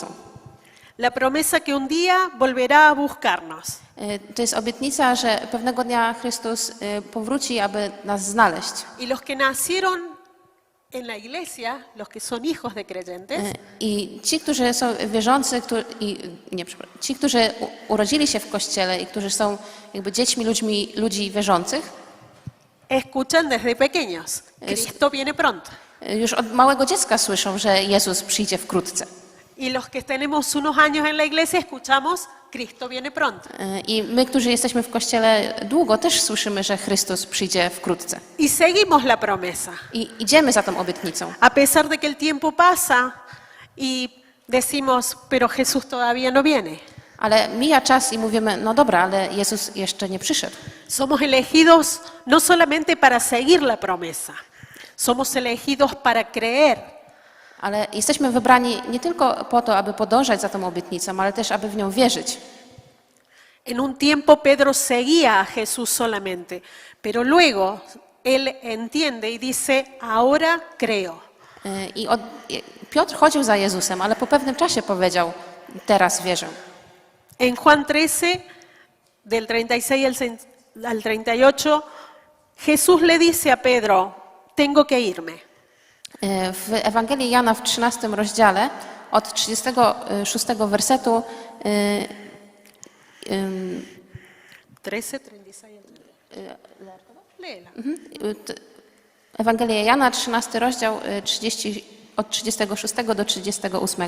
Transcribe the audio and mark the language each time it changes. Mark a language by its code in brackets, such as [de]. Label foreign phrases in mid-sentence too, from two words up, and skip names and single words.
[es] La promesa que un día volverá a buscarnos. [pl] To jest obietnica, że pewnego dnia Chrystus powróci, aby nas znaleźć. [es] Y los que nacieron en la iglesia, los que son hijos de creyentes, [pl] I ci, którzy są wierzący, ci, którzy urodzili się w Kościele i którzy są jakby dziećmi ludzi wierzących, [es] escuchan desde pequeños, Cristo viene pronto. [pl] już od małego dziecka słyszą, że Jezus przyjdzie wkrótce. [es] Y los que tenemos unos años en la iglesia, escuchamos, Cristo viene pronto. [pl] I my, którzy jesteśmy w Kościele długo, też słyszymy, że Chrystus przyjdzie wkrótce. [es] Y seguimos la promesa. [pl] I idziemy za tą obietnicą. [es] A pesar de que el tiempo pasa y decimos, pero Jesús todavía no viene. [pl] Ale mija czas i mówimy, no dobra, ale Jezus jeszcze nie przyszedł. [es] Somos elegidos no solamente para seguir la promesa, somos elegidos para creer. [pl] Ale jesteśmy wybrani nie tylko po to, aby podążać za tą obietnicą, ale też, aby w nią wierzyć. [es] En un tiempo Pedro seguía a Jesús solamente, pero luego él entiende y dice, ahora creo. [pl] Piotr chodził za Jezusem, ale po pewnym czasie powiedział, teraz wierzę. [es] En Juan 13, del 36 al 38, Jesús le dice a Pedro, tengo que irme. [pl] W Ewangelii Jana w 13 rozdziale od 36 wersetu 13, 36. [es] Léela. [pl] Ewangelia Jana, 13 rozdział od 36 do 38.